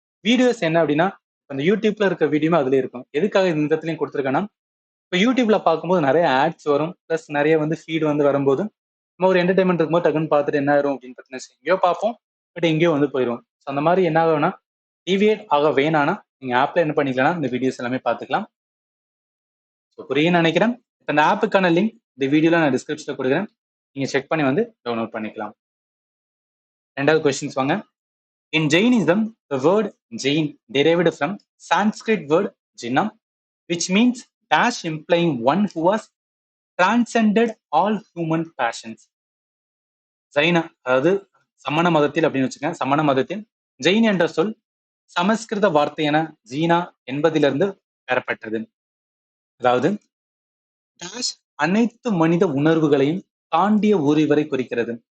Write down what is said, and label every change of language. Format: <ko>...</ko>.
<ta>Videos என்ன அப்படின்னா அந்த யூடியூப்ல இருக்க வீடியோமே அதுல இருக்கும். எதுக்காக இந்த இடத்துலையும் கொடுத்துருக்கேன்னா, இப்போ யூடியூப்ல பார்க்கும்போது நிறைய ஆட்ஸ் வரும், ப்ளஸ் நிறைய வந்து ஃபீட் வந்து வரும்போது நம்ம ஒரு என்டர்டைன்மெண்ட் இருக்கும்போது டக்குன்னு பார்த்துட்டு என்ன ஆயிரும் அப்படின்னு பார்த்தீங்கன்னா எங்கேயோ பார்ப்போம், பட் எங்கேயோ வந்து போயிடும். ஸோ அந்த மாதிரி என்ன ஆகும்னா டிவியேட் ஆக வேணானா நீங்க ஆப்ல என்ன பண்ணிக்கலாம், இந்த வீடியோஸ் எல்லாமே பார்த்துக்கலாம். ஸோ புரியுன்னு நினைக்கிறேன். இப்போ இந்த ஆப்புக்கான லிங்க் இந்த வீடியோல நான் டிஸ்கிரிப்ஷன்ல கொடுக்குறேன், நீங்க செக் பண்ணி வந்து டவுன்லோட் பண்ணிக்கலாம். ரெண்டாவது கொஸ்டின்ஸ் வாங்க.</ta> <en>In Jainism, the word Jain derived from Sanskrit word Jinam, which means dash implying one who has transcended all human passions.</en> <ta>Zaina அதாவது சமண மதத்தில் அப்படின்னு வச்சுக்கேன். சமண மதத்தில் ஜெயின் என்ற சொல் சமஸ்கிருத வார்த்தையான ஜீனா என்பதிலிருந்து பெறப்பட்டது. அதாவது டேஷ் அனைத்து மனித உணர்வுகளையும் தாண்டிய ஒருவரை குறிக்கிறது.</ta>